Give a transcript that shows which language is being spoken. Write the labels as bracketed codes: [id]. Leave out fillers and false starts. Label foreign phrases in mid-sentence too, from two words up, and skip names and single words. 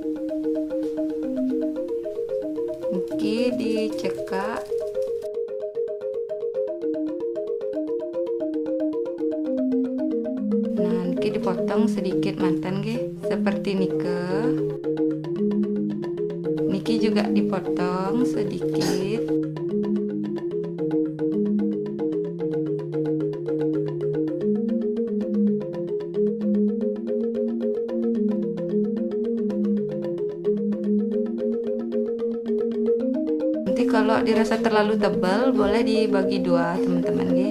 [ban] Niki dicekak. [id] Nah niki dipotong sedikit manten nggih seperti nike. Niki juga dipotong sedikit. Nanti kalau dirasa terlalu tebal boleh dibagi dua teman-teman nggih.